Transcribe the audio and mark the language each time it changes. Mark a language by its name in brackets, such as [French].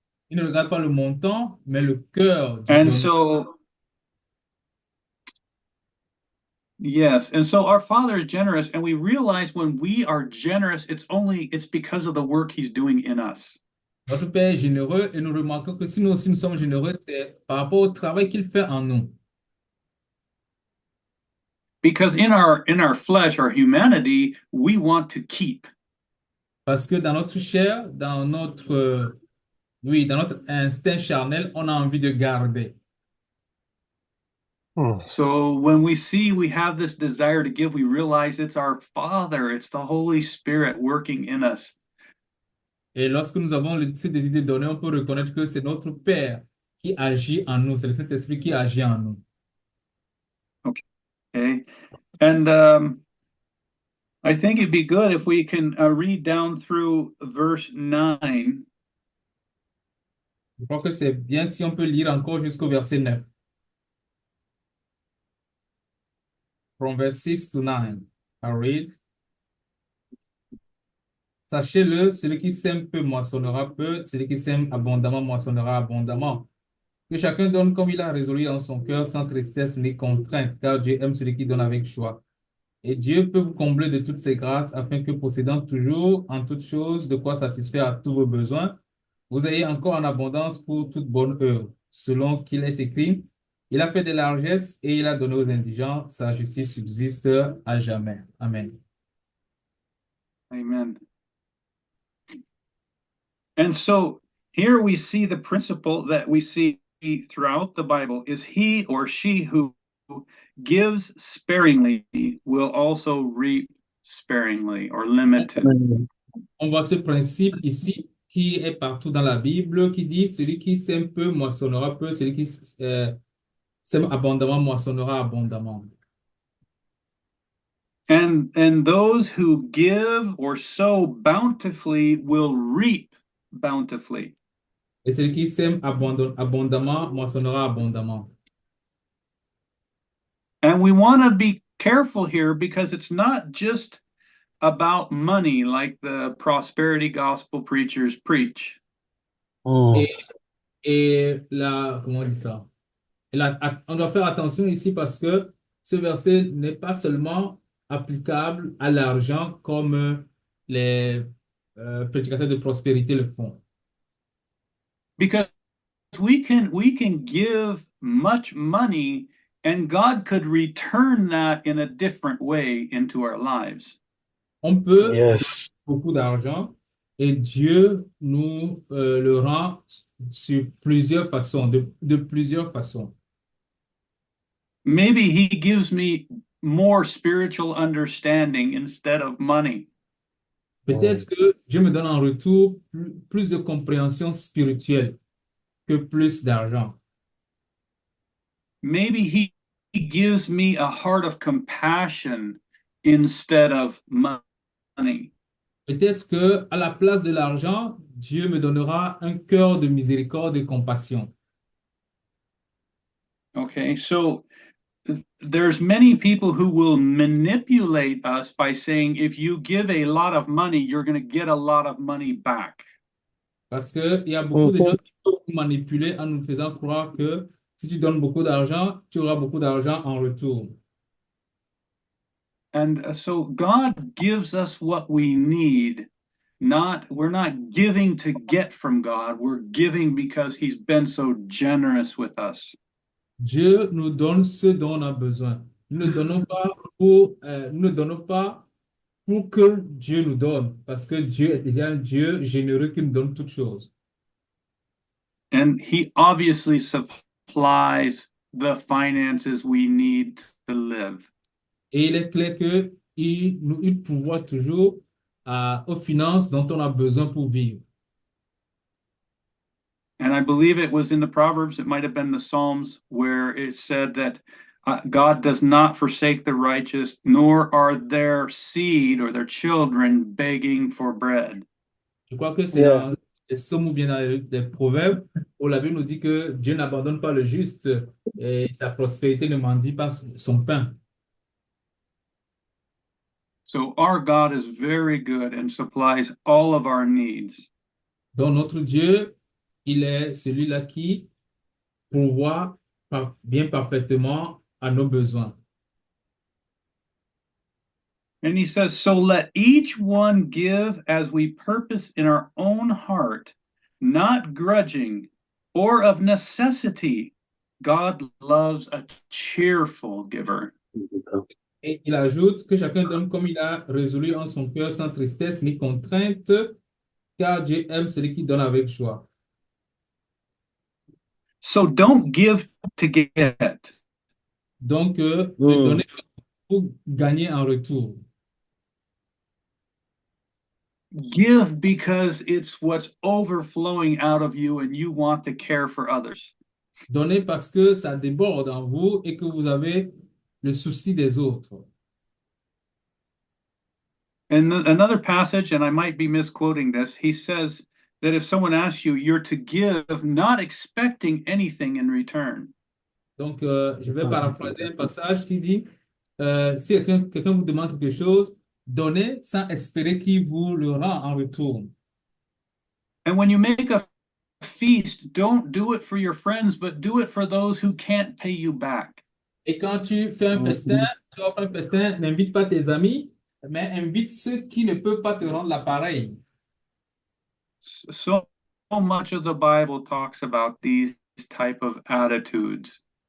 [French] Il ne regarde pas le montant, mais le cœur du [English] And [French] donneur. [English] so, yes, and so our Father is generous, and we realize when we are generous, it's because of the work He's doing in us. [French] Notre Père est généreux et nous remarquons que si nous aussi nous sommes généreux, c'est par rapport au travail qu'il fait en nous. [English] Because in our flesh, our humanity, we want to keep. [French] Parce que dans notre chair, dans notre instinct charnel, on a envie de garder. Mm. [English] So when we see we have this desire to give, we realize it's our Father, it's the Holy Spirit working in us. [French] Et lorsque nous avons ce désir de donner, on peut reconnaître que c'est notre Père qui agit en nous, c'est le Saint-Esprit qui agit en nous. [English] Okay, and I think it'd be good if we can read down through verse 9. [French] Je crois que c'est bien si on peut lire encore jusqu'au verset 9. [English] From verse 6 to 9. I'll read. [French] Sachez-le, celui qui sème peu moissonnera peu, celui qui sème abondamment moissonnera abondamment. Que chacun donne comme il a résolu dans son cœur, sans tristesse ni contrainte, car Dieu aime celui qui donne avec joie. Et Dieu peut vous combler de toutes ses grâces, afin que, possédant toujours en toutes choses de quoi satisfaire à tous vos besoins, vous ayez encore en abondance pour toute bonne œuvre. Selon qu'il est écrit, il a fait des largesses et il a donné aux indigents, sa justice subsiste à jamais. Amen. Amen. [English] And so here we see the principle that we see throughout the Bible is he or she who gives sparingly will also reap sparingly or limited. Mm. [French] On voit ce principe ici qui est partout dans la Bible qui dit celui qui sème peu moissonnera peu, celui qui sème abondamment moissonnera abondamment. [English] And those who give or sow bountifully will reap bountifully. [French] Et celui qui sème abondamment moissonnera abondamment. [English] And we want to be careful here because it's not just about money like the prosperity gospel preachers preach. Mm. [French] Et là, comment on dit ça? Et là, on doit faire attention ici parce que ce verset n'est pas seulement applicable à l'argent comme les prédicateurs de prospérité le font. [English] Because we can give much money and God could return that in a different way into our lives. [French] On peut [English] Yes. [French] beaucoup d'argent et Dieu nous le rend sur plusieurs façons, de plusieurs façons. [English] Maybe he gives me more spiritual understanding instead of money. [French] Peut-être que Dieu me donne en retour plus de compréhension spirituelle que plus d'argent. [English] Maybe he gives me a heart of compassion instead of money. [French] Peut-être que à la place de l'argent, Dieu me donnera un cœur de miséricorde et compassion. [English] Okay, so there's many people who will manipulate us by saying if you give a lot of money, you're going to get a lot of money back. [French] Parce qu'il y a beaucoup de gens qui peuvent nous manipuler en nous faisant croire que si tu donnes beaucoup d'argent, tu auras beaucoup d'argent en retour. [English] And so God gives us what we need. We're not giving to get from God. We're giving because he's been so generous with us. [French] Dieu nous donne ce dont on a besoin. Nous ne donnons pas pour que Dieu nous donne, parce que Dieu est déjà un Dieu généreux qui nous donne toutes choses. [English] And he obviously supplies the finances we need to live. [French] Et il est clair il pourvoit toujours aux finances dont on a besoin pour vivre. [English] And I believe it was in the Proverbs, it might have been the Psalms, where it said that God does not forsake the righteous, nor are their seed or their children begging for bread. [French] Je crois que c'est [English] Yeah. [French] dans les Psaumes ou bien dans les Proverbes où la Bible nous dit que Dieu n'abandonne pas le juste et sa prospérité ne mendie pas son pain. [English] So our God is very good and supplies all of our needs. [French] Donc notre Dieu, il est celui-là qui pourvoit bien parfaitement à nos besoins. [English] And he says, so let each one give as we purpose in our own heart, not grudging or of necessity. God loves a cheerful giver. [French] Et il ajoute que chacun donne comme il a résolu en son cœur sans tristesse ni contrainte, car Dieu aime celui qui donne avec joie. [English] So don't give to get. [French] Donc, ne donnez pas pour gagner en retour. [English] Give because it's what's overflowing out of you and you want to care for others. [French] Donnez parce que ça déborde en vous et que vous avez le souci des autres. [English] And another passage, and I might be misquoting this, he says that if someone asks you, you're to give not expecting anything in return. [French] Donc, je vais paraphraser un passage qui dit, si quelqu'un vous demande quelque chose, donnez sans espérer qu'il vous le rend en retour. [English] And when you make a feast, don't do it for your friends, but do it for those who can't pay you back. [French] Et quand tu fais un festin, tu offres un festin, n'invite pas tes amis, mais invite ceux qui ne peuvent pas te rendre l'appareil. [English] So much of the Bible talks about these type of attitudes.